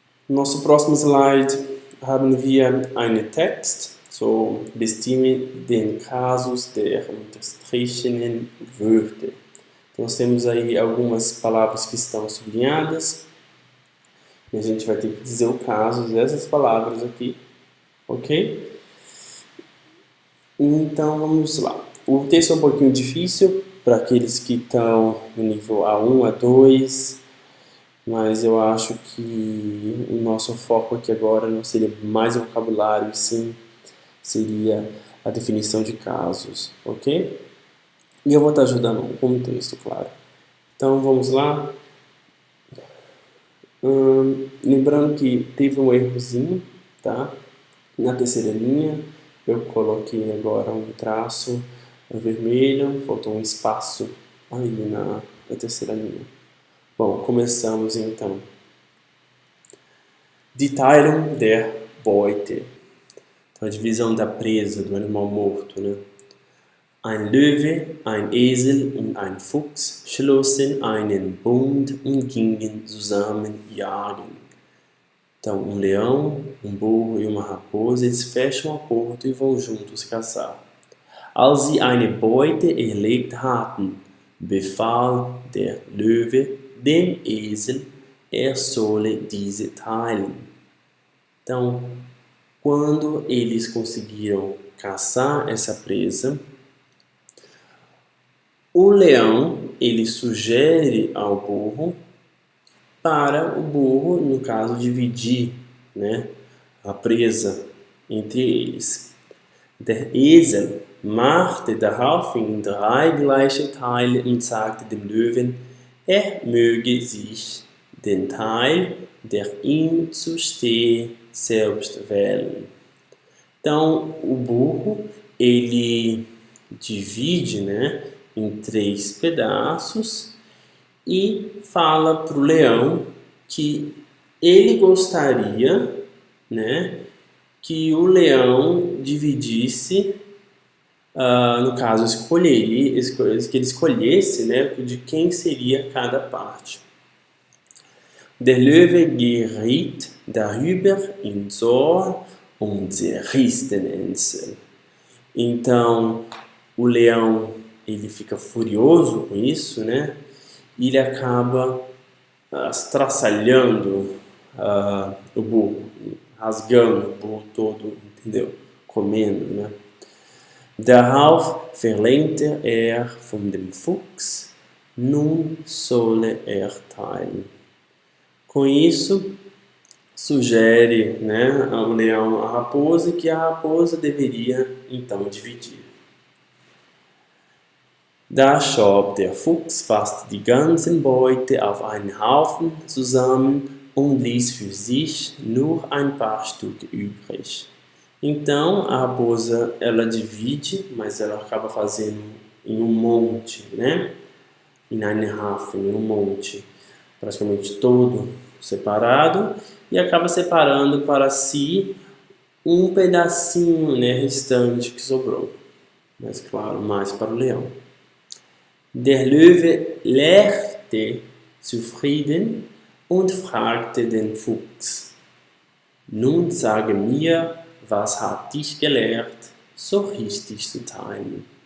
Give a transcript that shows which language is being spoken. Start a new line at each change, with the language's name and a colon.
Portuguese: Nosso próximo slide
German: haben wir einen Text. So, bestimme den Kasus der unterstrichenen Wörter.
Portuguese: Então, nós temos aí algumas palavras que estão sublinhadas. E a gente vai ter que dizer o caso dessas palavras aqui, ok? Então, vamos lá. O texto é um pouquinho difícil para aqueles que estão no nível A1, A2, mas eu acho que o nosso foco aqui agora não seria mais o vocabulário, e sim seria a definição de casos, ok? E eu vou estar ajudando com o texto, claro. Então, vamos lá. Lembrando que teve um errozinho, tá? Na terceira linha, eu coloquei agora um traço vermelho, faltou um espaço aí na terceira linha. Bom, começamos então.
German: Die Teilung der Beute.
Portuguese: Então, a divisão da presa, do animal morto, né?
German: Ein Löwe, ein Esel und ein Fuchs schlossen einen Bund und gingen zusammen jagen.
Portuguese: Então, um leão, um burro e uma raposa, eles fecham um acordo e vão juntos caçar.
German: Als sie eine Beute erlegt hatten, befahl der Löwe dem Esel, solle diese teilen.
Portuguese: Então, quando eles conseguiram caçar essa presa, o leão, ele sugere ao burro para o burro, no caso, dividir, né, a presa entre eles.
German: Der Esel machte daraufhin 3 gleiche Teile und sagte dem Löwen, möge sich den Teil, der ihm zustehe, selbst wählen.
Portuguese: Então, o burro, ele divide, né, em 3 pedaços e fala para o leão que ele gostaria, né, que o leão dividisse, no caso, que ele escolhesse, né, de quem seria cada parte.
German: Der Löwe geriet darüber in Zorn und zerriss den Esel.
Portuguese: Então, o leão, ele fica furioso com isso, né? E ele acaba estraçalhando o burro, rasgando o burro todo, entendeu? Comendo, né?
German: Darauf verlangte von dem Fuchs, nun solle teilen.
Portuguese: Com isso, sugere, né, ao leão a raposa que a raposa deveria então dividir.
German: Da schob der Fuchs fast die ganzen Beute auf einen Haufen zusammen und ließ für sich nur ein paar Stücke übrig.
Portuguese: Então, a raposa, ela divide, mas ela acaba fazendo em um monte, né?
German: In einen Haufen,
Portuguese: em um monte, praticamente todo separado, e acaba separando para si um pedacinho, né, restante que sobrou. Mas, claro, mais para o leão.
German: Der Löwe lächelte zufrieden und fragte den Fuchs, nun sage mir, was hat dich gelehrt, so richtig zu teilen?